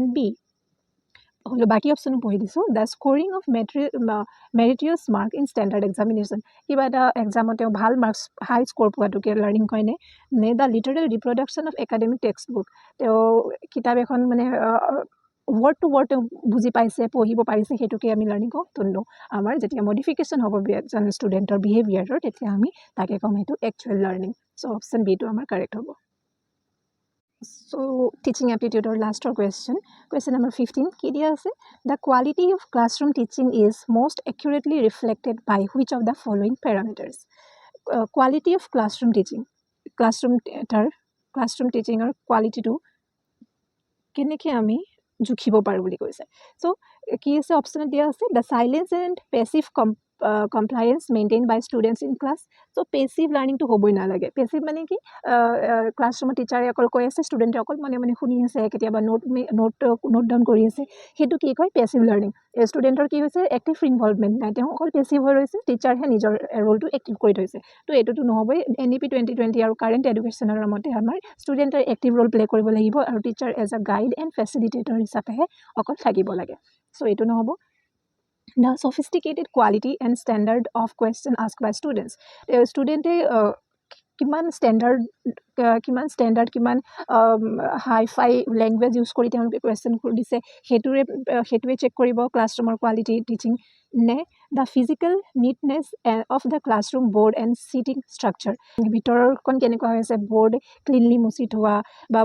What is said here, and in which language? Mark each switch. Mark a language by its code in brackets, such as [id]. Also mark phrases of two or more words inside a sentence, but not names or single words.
[as] বি হলো বাকী অপশ্যনো পঢ়ি দিছোঁ [en] the scoring of meritorious marks in standard examination [as] কিবা এটা এক্সামত তেওঁ ভাল [en] marks high score [as] পোৱাটোকে লাৰ্ণিং কয়নে নে [en] the literal reproduction of academic text book [as] তেওঁ কিতাপ এখন মানে [en] word to word [as] তেওঁ বুজি পাইছে পঢ়িব পাৰিছে সেইটোকে আমি লাৰ্ণিং কওঁ তো আমাৰ যেতিয়া মডিফিকেশ্যন হ'ব এজন ষ্টুডেণ্টৰ বিহেভিয়াৰৰ তেতিয়া আমি তাকে ক'ম সেইটো [en] actual learning so option [as] বিটো আমাৰ কাৰেক্ট হ'ব [en] So, teaching aptitude or last question number 15 [as] কি দিয়া আছে [en] the quality of classroom teaching is most accurately reflected by which of the following parameters quality of classroom teaching classroom teaching or quality to কেনেকৈ [as] আমি জুখিব পাৰোঁ বুলি কৈছে চ' কি আছে অপশ্যনত দিয়া আছে [en] the silence and passive compliance maintained by students in class so passive learningটো [as] হ'বই নালাগে পেচিভ মানে কি ক্লাছৰুমত টিচাৰে অকল কৈ আছে ষ্টুডেণ্টে অকল মানে শুনি আছে কেতিয়াবা [en] note down [as] কৰি আছে সেইটো কি কয় [en] passive learning [as] ষ্টুডেণ্টৰ কি হৈছে [en] active involvement [as] নাই তেওঁ অকল পেচিভ হৈ ৰৈছে টিচাৰহে নিজৰ ৰোলটো এক্টিভ কৰি থৈছে তো এইটোতো নহ'বই NEP 2020 আৰু [en] current educationৰ [as] মতে আমাৰ ষ্টুডেণ্টৰ [en] active role play [as] কৰিব লাগিব আৰু [en] teacher as a guide and facilitator [as] হিচাপেহে অকল থাকিব লাগে চ' এইটো নহ'ব [en] the sophisticated quality and standard of question asked by students [as] studente কিমান ষ্টেণ্ডাৰ্ড কিমান [en] hi-fi language use [as] কৰি তেওঁলোকে কুৱেশ্যন দিছে সেইটোৱে চেক কৰিব ক্লাছৰুমৰ [en] quality teaching [as] নে [en] the physical neatness of the classroom board and seating structure [as] ভিতৰখন কেনেকুৱা হৈ আছে [en] board cleanly [as] মুচি থোৱা বা